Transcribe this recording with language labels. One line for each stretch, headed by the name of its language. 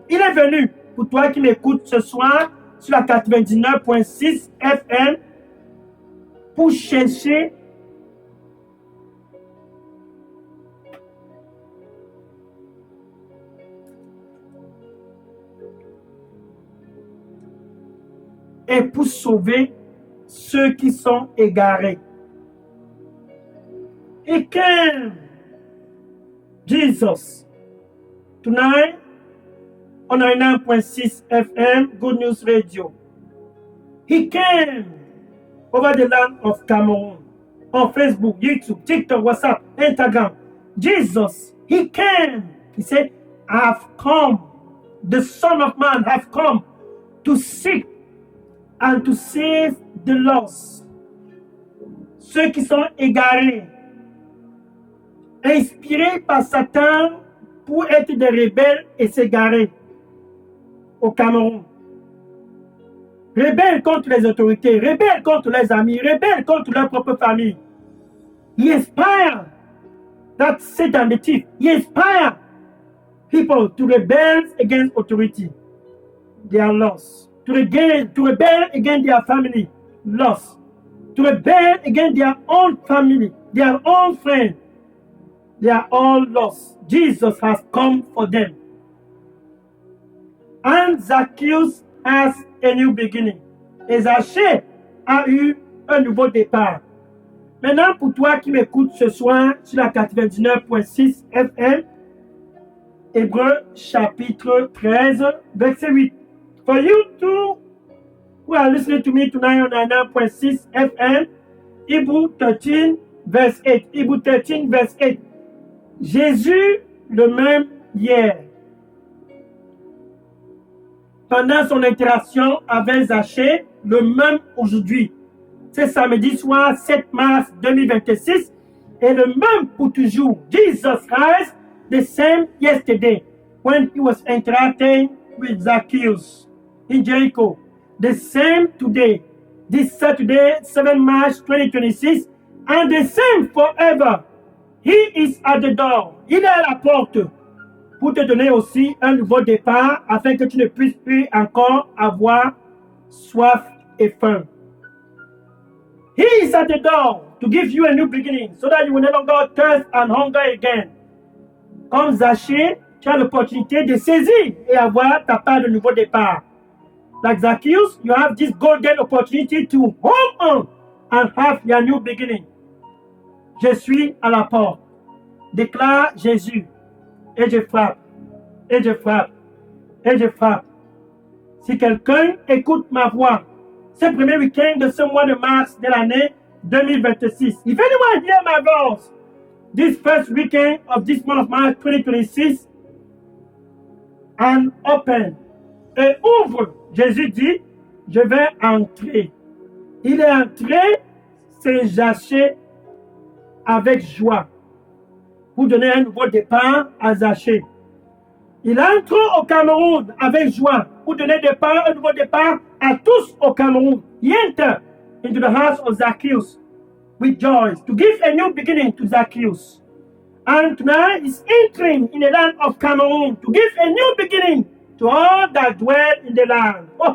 French: Il est venu, pour toi qui m'écoutes ce soir, sur la 99.6 FM, pour chercher et pour sauver ceux qui sont égarés.
English: He came, Jesus, tonight on 99.6 FM, Good News Radio. He came over the land of Cameroon, on Facebook, YouTube, TikTok, WhatsApp, Instagram. Jesus, he came. He said, I have come, the Son of Man have come to seek and to save the lost.
French: Ceux qui sont égarés, inspirés par Satan pour être des rebelles et s'égarer au Cameroun. Rebelles contre les autorités, rebelles contre les amis, rebelles contre leur propre famille.
English: He inspired that Satan the thief. He inspired people to rebel against authority. They are lost. To rebel against their family, lost. To rebel against their own family, their own friends. They are all lost. Jesus has come for them. And Zacchaeus has a new beginning.
French: Et Zachée a eu un nouveau départ. Maintenant, pour toi qui m'écoutes ce soir sur la 99.6 FM, Hébreux chapitre 13, verset 8.
English: For you too, who are listening to me tonight on 99.6 FM, Hebrew 13, verse 8. Hebrew 13, verse 8.
French: Jésus, le même hier. Pendant son interaction avec Zachée, le même aujourd'hui. C'est samedi soir, 7 mars 2026, et le même pour toujours.
English: Jesus Christ, the same yesterday, when he was interacting with Zacchaeus in Jericho. The same today, this Saturday, 7 March 2026, and the same forever. He is at the door.
French: Il est à la porte pour te donner aussi un nouveau départ afin que tu ne puisses plus encore avoir soif et faim.
English: He is at the door to give you a new beginning so that you will no longer thirst and hunger again.
French: Comme Zachée, tu as l'opportunité de saisir et avoir ta part de nouveau départ.
English: Like Zacchaeus, you have this golden opportunity to hold on and have your new beginning.
French: Je suis à la porte, déclare Jésus, et je frappe, et je frappe, et je frappe. Si quelqu'un écoute ma voix, ce premier week-end de ce mois de mars de l'année 2026,
English: if anyone hear my voice, this first weekend of this month of March 2026, and open,
French: et ouvre, Jésus dit, je vais entrer. Il est entré, c'est Zachée avec joie. pour donner un nouveau départ à Zachée. Il entre au Cameroun avec joie pour donner un nouveau départ à tous au Cameroun.
English: He entered into the house of Zacchaeus with joy to give a new beginning to Zacchaeus. And tonight he's entering in the land of Cameroon to give a new beginning to all that dwell in the land.